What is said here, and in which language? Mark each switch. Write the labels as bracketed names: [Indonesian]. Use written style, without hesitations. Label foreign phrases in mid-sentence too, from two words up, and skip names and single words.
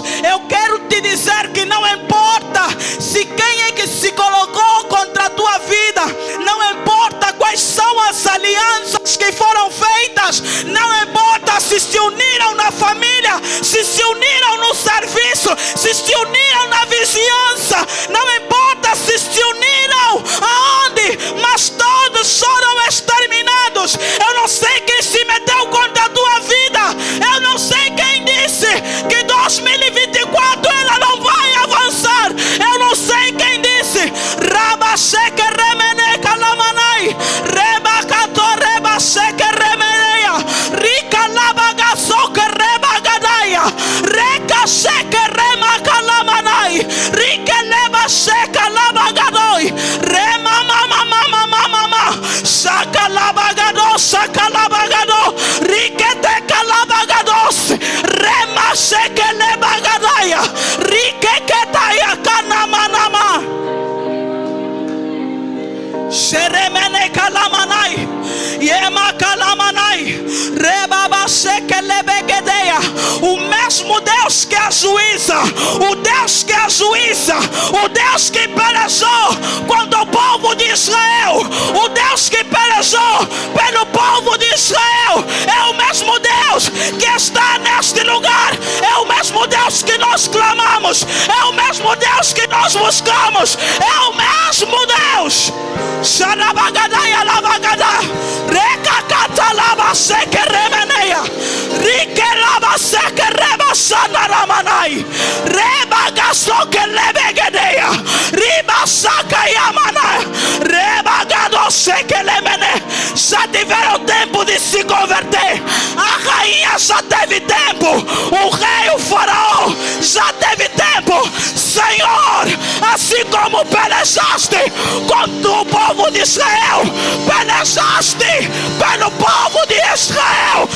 [Portuguese] Eu quero te dizer que não importa se quem é que se colocou contra a tua vida, não importa quais são as alianças que foram feitas, não importa se uniram na família, se uniram no serviço, se uniram na vizinhança, não importa se uniram aonde, mas todos foram exterminados. Eu não sei quem se meteu contra a tua vida, eu não sei quem disse que 2024 ela não vai avançar, eu não sei quem disse. Rabacheque remene calamanai, rebacato rebacheque remeneia, rica labagaçoque rebagadaia, recacheque remacalamanai, rica lebacheca labagadoi, remamamamamamama, saca labagado, saca labagado, riquete calabagados, remacheque lebagadaia, riquetaia canamanama, xeremene calamanai, yema calamanai, rebabacheque lebegedeia. O mesmo Deus que ajuiza, o Deus que ajuiza, o Deus que pelejou contra o povo de Israel, o Deus que pelejou pelo povo de Israel, é o mesmo Deus que está neste lugar, é o mesmo Deus que nós clamamos, é o mesmo Deus que nós buscamos, é o mesmo Deus. Xarabagadaya lavagada, recacata lava sequereme. Rebagadaya, Rikelabaseke Rebasanamanai, Rebagasoke Lebegadeya, Ribasaka Yamana, Rebagadoseke Lemene. Já tiveram tempo de se converter. A rainha já teve tempo. O rei, o faraó, já teve tempo. Senhor, assim como pelejaste contra o povo de Israel, pelejaste pelo povo de Israel.